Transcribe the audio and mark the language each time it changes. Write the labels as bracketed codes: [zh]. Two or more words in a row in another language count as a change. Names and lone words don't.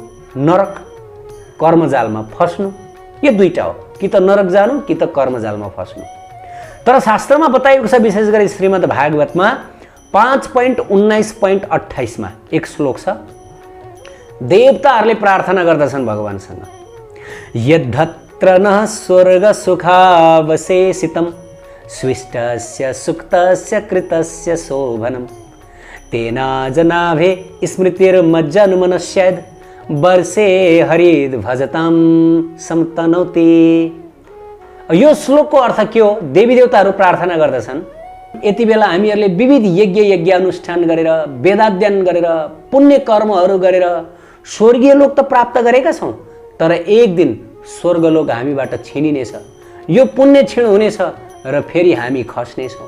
[ne] नरक, कर्मजालमा फस्नु। यो दुईटा हो, कि त नरक जानु कि त कर्मजालमा फस्नु। तर शास्त्रमा बताइएको छ, विशेष गरी श्रीमद् भागवतमा 5.19.28 मा एक श्लोक छ। देवताहरूले प्रार्थना गर्दछन् भगवानसँग, [sa] यद्धत्र न स्वर्ग सुखावशेषितम् स्विष्टस्य सुक्तस्य कृतस्य शोभनम् तेना जनाभे स्मृतिर्मज्जनुमनस्यद् वर्षे हरिद भजताम समतनौति। [ne] यो श्लोकको अर्थ के हो? देवी देवताहरू प्रार्थना गर्दछन्, यति बेला हामीहरूले विविध यज्ञ अनुष्ठान गरेर, वेदाध्ययन गरेर, पुण्य कर्महरू गरेर स्वर्गीय लोक त प्राप्त गरेका छौँ, तर एक दिन स्वर्गलोक हामीबाट छिनिनेछ, यो पुण्य क्षीण हुनेछ र फेरि हामी खस्नेछौँ।